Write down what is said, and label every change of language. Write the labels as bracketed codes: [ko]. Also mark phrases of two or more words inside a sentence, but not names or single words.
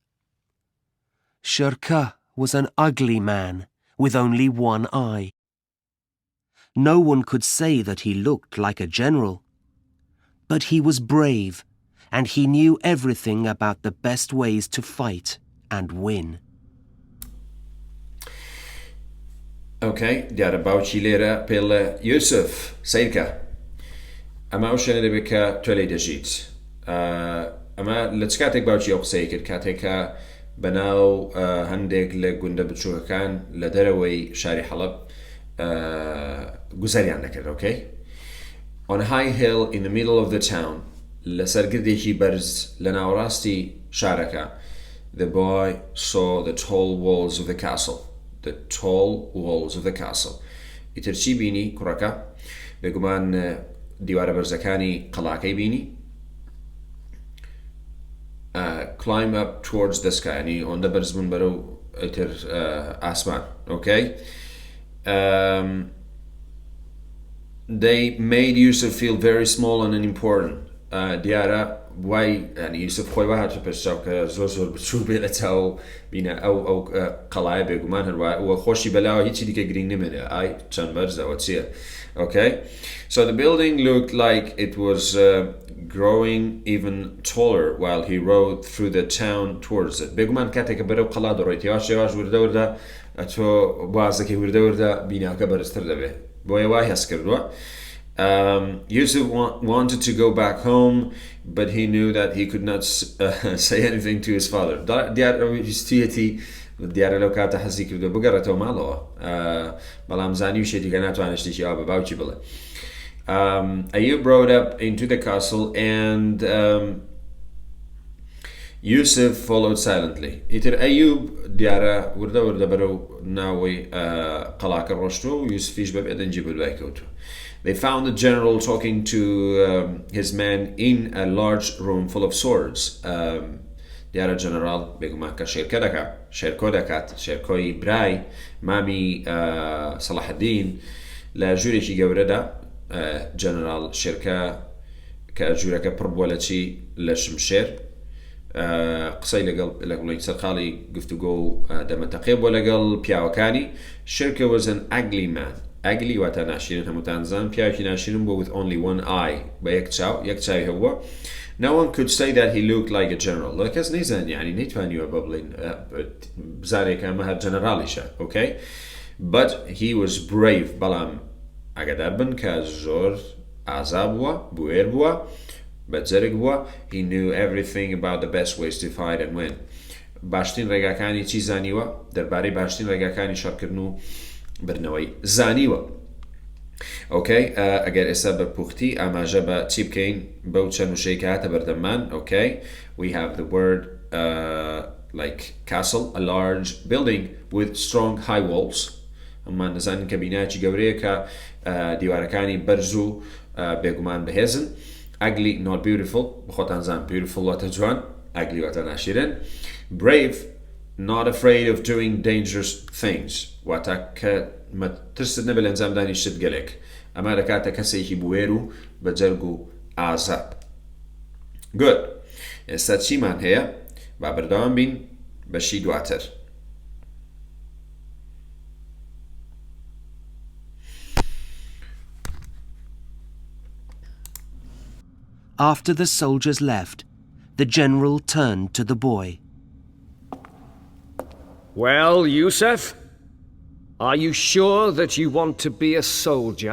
[en] Shirka was an ugly man with only one eye. No one could say that he looked like a general, but he was brave and he knew everything about the best ways to fight and win. [ckb] Okay, دیارە باوکی لێرە پێڵە یوسف سیرکە ئەمە ئەو شوێنە دەبێت کە تۆ لێی دەژیت ئەمە لە چ کاتێک باوکی ئەو قسەی کرد کاتێکە بەناو هەندێک لە گوندە بچووکەکان لە دەرەوەی شاری حەڵەب گوزەریان دەکرد okay? [en] On a high hill in the middle of the town [ckb] لەسەر گردێکی بەرز لە ناوەڕاستی شارەکە [en] the boy saw the tall walls of the castle the tall walls of the castle [ckb] ئیتر چی بینی کوڕەکە بێگومان دیوارە بەرزەکانی قەڵاکەی بینی [en] climb up towards the sky [ckb] ینی ئەوەندە بەرز بوون بەرەو ئیتر ئاسمان [en] okay? They made Yusuf feel very small and unimportant [ckb] دیارە وای ینی یوسف خۆی وا هاتە پێشچاو کە زۆر بچوو بێ لە چاو بینە ئەو قەڵایە بێگومان هەروە ئەوە خۆشی بەلاوە هیچی دیکە گرنگ نمێنێ ئای چەند بەرزەوە چییە okay? [en] So the building looked like it was growing even taller while he rode through the town towards it [ckb] بێگومان کاتێککە بەرەو قەڵا دەڕۆیت یاش وردە ئەتۆ بازەکەی وردە بیناکە بەرزتر دەبێت بۆیە وای هەست کردووە [en] Yusuf wanted to go back home, but he knew that he could not say anything to his father. [ckb] دیارە لەو کاتە حەزی کردو بگەڕێتەوە ماڵەوە بەڵام زانی و شێتی کە ناتوانێت شتێکی ئەوە بە باوکی بڵێ [en] Ayub rode up into the castle and Yusuf followed silently. [ckb] ئیتر ئەیوب دیارە وردە بەرەو ناوەی قەڵاکە ڕۆشتووە و یوسفیش بەبێ دەنجی بەدوای کەوتووە [en] They found the general talking to his men in a large room full of swords. [ckb] دیارە جەنەرال بێگومان کە شێرکۆ دەکات شێرکۆی برای مامی سەڵاحەدین لە ژوورێکی گەورەدا جەنەرال شێرکە کە ژوورەکە پڕ بووە لە چی لە شمشێر قسەی لەگەڵ سەرقاڵی گفتوگۆ و دەمەتەقێ بۆ لەگەڵ پیاوەکانی شێرکە [en] was an ugly man [ckb] ugly واتە ناشرین هەمووتان زان پیاوێکی ناشرین بوو [en] with only one eye [ckb] بە یەک چاوی هەبووە [en] No one could say that he looked like a general [ckb] لە کەس نەیزان یعنی نەیتوانیوە بەبڵین بزارێکە ئەمە هەر جەنەرالیشە okay? [en] But he was brave [ckb] بەڵام ئاگادار بن کە زۆر ئازا بووە بوێر بووە بەجەرگ بووە [en] he knew everything about the best ways to fight and win [ckb] باشترین ڕێگاکانی چی زانیوە دەربارەی باشترین ڕێگاکانی شەڕکردن و برنەوەی زانیوە okay? ئەگەر ئێستا بە پوختی ئاماژە بە چی بکەین بەو چەند وشەی کە هاتە بەردەممان okay? [en] We have the word like castle a large building with strong high walls [ckb] ئەممان دەزانین کە بینایەکی گەورەیە کە دیوارەکانی بەرز و بێگومان بەهێزن [en] ugly not beautiful [ckb] بخۆتان زان beautiful واتە جوان ugly واتە ناشرین [en] brave not afraid of doing dangerous things [ckb] واتە کە ترست نەبێت لە ئەنجامدانی شت گەلێک ئەمە دەکاتە کەسێکی بوێر و بەجەرگ و ئازا good ئێستا چیمان هەیە با بەردەوام بین بەشی دواتر [en] After the soldiers left, the general turned to the boy. Well, Yusuf, are you sure that you want to be a soldier?